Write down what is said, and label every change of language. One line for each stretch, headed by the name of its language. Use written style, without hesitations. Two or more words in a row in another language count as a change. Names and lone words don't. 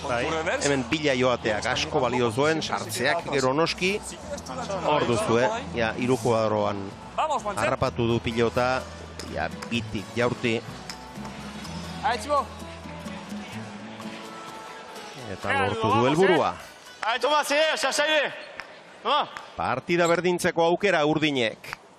Basque: Hemen bila joateak asko balio zuen, sartzeak gero noski. Hor duzu, ja, 3 kuadroan
Spanish: Vamos, Juanse.
Basque: harrapatu du pilota, ja, bitik jaurti.
French: Allez Thibaut!
Basque: Eta lortu du helburua.
French: Allez Thomas, c'est cherche Aide! Thomas!
Basque: Partida berdintzeko aukera Urdinek.